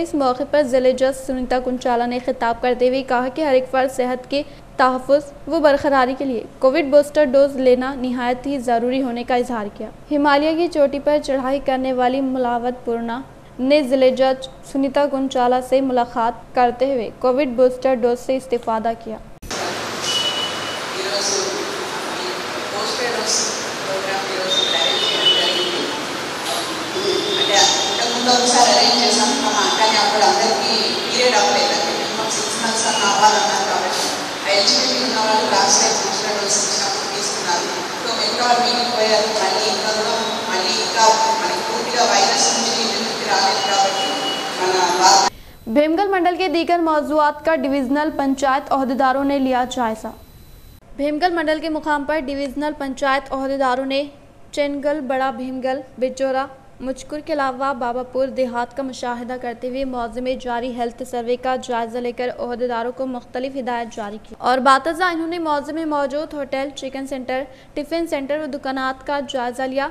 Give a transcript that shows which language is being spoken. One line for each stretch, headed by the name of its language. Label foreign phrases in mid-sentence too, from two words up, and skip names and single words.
Urdu: اس موقع پر ضلع جج سنیتا کنچالا نے خطاب کرتے ہوئے کہا کہ ہر ایک فرد صحت کے تحفظ و برقراری کے لیے
English: covid booster dose
Urdu: لینا نہایت ہی ضروری ہونے کا اظہار کیا۔ ہمالیہ کی چوٹی پر چڑھائی کرنے والی ملاوت پورنا نے ضلع جج سنیتا کنچالا سے ملاقات کرتے ہوئے
English: covid booster dose
Urdu: سے استفادہ کیا۔
Telugu: ఒకసారి అరేంజ్ చేసాం కానీ అప్పుడు అందరికీ పీరియడ్ అవ్వలేదు, మినిమం 6 months అన్న అవ్వాలన్నారు కాబట్టి ఆ ఎలిజిబిలిటీ ఉన్న వాళ్ళు
English: last time booster dose
Telugu: ఇచ్చినప్పుడు తీసుకున్నారు. సో మిగతా వాళ్ళు మిగిలిపోయారు. మళ్ళీ ఇంకా మనకి పూర్తిగా వైరస్ నుంచి ఇంటికి రాలేదు కాబట్టి మన
Urdu: بھیمگل منڈل کے دیگر موضوعات کا ڈویژنل پنچایت عہدیداروں نے لیا جائزہ۔ بھیمگل منڈل کے مقام پر ڈویژنل پنچایت عہدیداروں نے چینگل، بڑا بھیمگل، بچورا، مچکر کے علاوہ باباپور دیہات کا مشاہدہ کرتے ہوئے موضوع میں جاری
English: health survey
Urdu: کا جائزہ لے کر عہدیداروں کو مختلف ہدایات جاری کی اور بعد ازاں انہوں نے موضوع میں موجود ہوٹل،
English: chicken center, tiffin center
Urdu: و دکانات کا جائزہ لیا۔